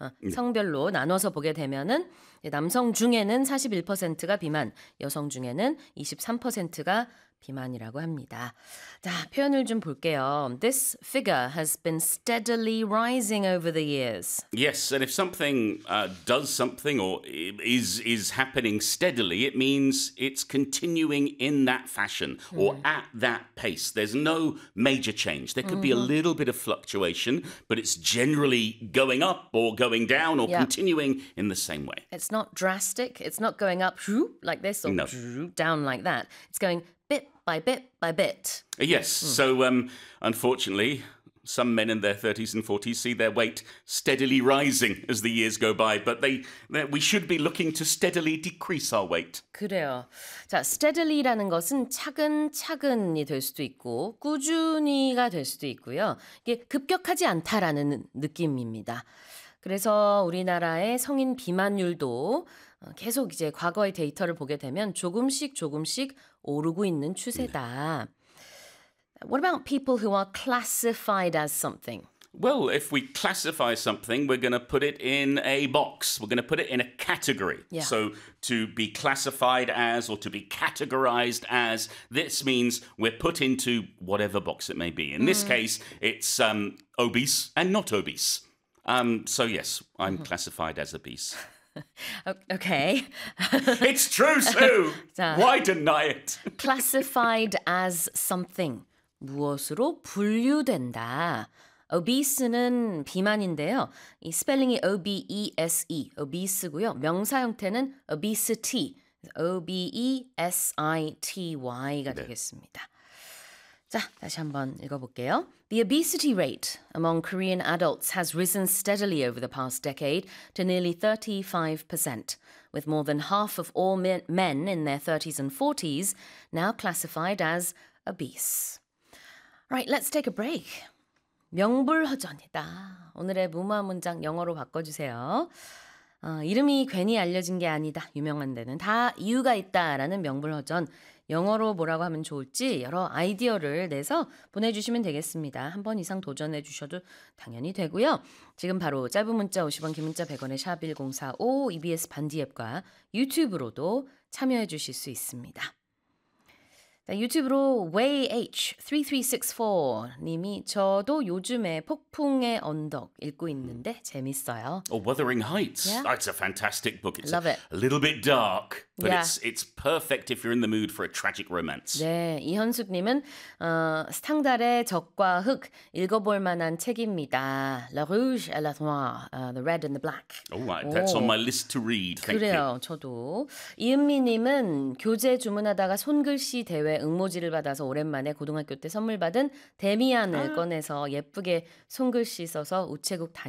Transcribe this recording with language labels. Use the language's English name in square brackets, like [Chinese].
[Korean] 성별로 나눠서 보게 되면은 남성 중에는 41%가 비만, 여성 중에는 23%가 비만이라고 합니다. 자, 표현을 좀 볼게요. [English] This figure has been steadily rising over the years. Yes, and if something does something or is happening steadily, it means it's continuing in that fashion or at that pace. There's no major change. There could be a little bit of fluctuation, but it's generally going up or going down or continuing in the same way. It's not drastic. It's not going up like this or down like that. It's going bit by bit by bit. Yes. Mm. So, unfortunately, some men in their 30s and 40s see their weight steadily rising as the years go by. But we should be looking to steadily decrease our weight. [Korean] 그래요. 자, steadily라는 것은 차근차근이 될 수도 있고 꾸준히가 될 수도 있고요. 이게 급격하지 않다라는 느낌입니다. 그래서 우리나라의 성인 비만율도 계속 이제 과거의 데이터를 보게 되면 조금씩 조금씩 오르고 있는 추세다. [English] What about people who are classified as something? Well, if we classify something, we're going to put it in a box. We're going to put it in a category. Yeah. So to be classified as or to be categorized as, this means we're put into whatever box it may be. In this case, it's obese and not obese. So yes, I'm classified as obese. Okay. It's true, Sue! Why deny it? Classified as something. [Korean] 무엇으로 분류된다. Obese는 비만인데요. 이 스펠링이 O-B-E-S-E, obese고요. 명사 형태는 obesity, O-B-E-S-I-T-Y가 되겠습니다. 자, 다시 한번 읽어볼게요. [English] The obesity rate among Korean adults has risen steadily over the past decade to nearly 35%, with more than half of all men in their 30s and 40s now classified as obese. Right, let's take a break. [Korean] 명불허전이다. 오늘의 무마 문장 영어로 바꿔주세요. 이름이 괜히 알려진 게 아니다. 유명한 데는 다 이유가 있다라는 명불허전. 영어로 뭐라고 하면 좋을지 여러 아이디어를 내서 보내주시면 되겠습니다. 한 번 이상 도전해 주셔도 당연히 되고요. 지금 바로 짧은 문자 50원, 긴 문자 100원의 샵 1045 EBS 반디 앱과 유튜브로도 참여해 주실 수 있습니다. 자, 유튜브로 WayH3364님이 저도 요즘에 폭풍의 언덕 읽고 있는데 재밌어요. [English] Oh, Wuthering Heights. Yeah? It's a fantastic book. It's Love it. A little bit dark, but it's perfect if you're in the mood for a tragic romance. [Korean] 네, 이현숙님은 스탕달의 적과 흑 읽어볼 만한 책입니다. [French] La Rouge et la Noire, [English] The Red and the Black. Oh, that's on my list to read. Thank [Korean] 그래요, 저도. 이은미님은 교재 주문하다가 손글씨 대회 응모지를 받아서 오랜만에 고등학교 때 선물 받은 데미안을 꺼내서 예쁘게 손글씨 써서 우체국 다녀.